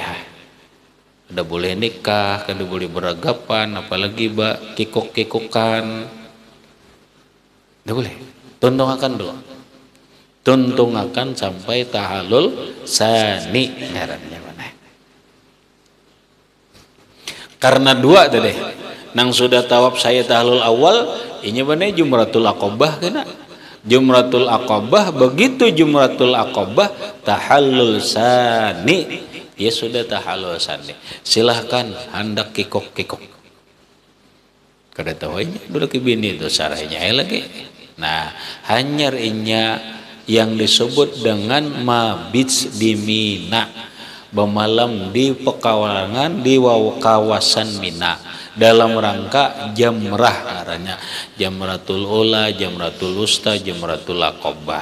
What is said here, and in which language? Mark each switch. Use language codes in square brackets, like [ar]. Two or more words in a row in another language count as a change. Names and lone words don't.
[bjn] Kada boleh nikah, kada boleh beragapan, apalagi kikok-kikokan. Tidak boleh. Tuntung akan dulu. Tuntung akan sampai tahallul sani ngarannya mana. Karena dua tadi. Nang sudah tawaf saya tahallul awal, ini benar Jumratul Aqabah kena. Jumratul Aqabah, begitu Jumratul Aqabah tahallul sani, dia sudah tahallul sani. Silahkan hendak kikok-kikok. Kada tahu ini dulu ke bini itu sarahnya lagi. Nah, hanyar inya yang disebut dengan mabits di Mina, bermalam di pekawangan di kawasan Mina dalam rangka jamrah caranya, Jamratul Ula, Jamratul Wusta, Jamratul Aqabah.